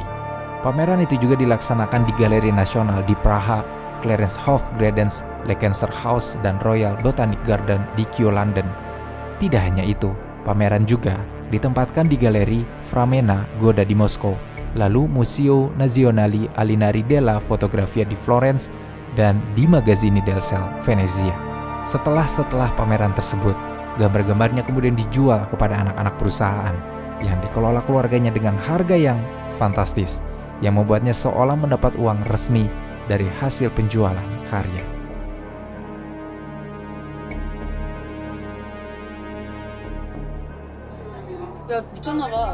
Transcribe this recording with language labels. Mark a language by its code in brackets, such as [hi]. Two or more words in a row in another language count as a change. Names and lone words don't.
[id] Pameran itu juga dilaksanakan di Galeri Nasional di Praha, Clarence Hofstadens, Leckenscher House, dan Royal Botanic Garden di Kew, London. Tidak hanya itu, pameran juga ditempatkan di Galeri Framena Goda di Moskow, lalu Museo Nazionale Alinari della Fotografia di Florence, dan di Magazzini del Sel, Venezia. Setelah pameran tersebut, gambar-gambarnya kemudian dijual kepada anak-anak perusahaan yang dikelola keluarganya dengan harga yang fantastis, yang membuatnya seolah mendapat uang resmi dari hasil penjualan karya. [ko] 야, 미쳤나봐.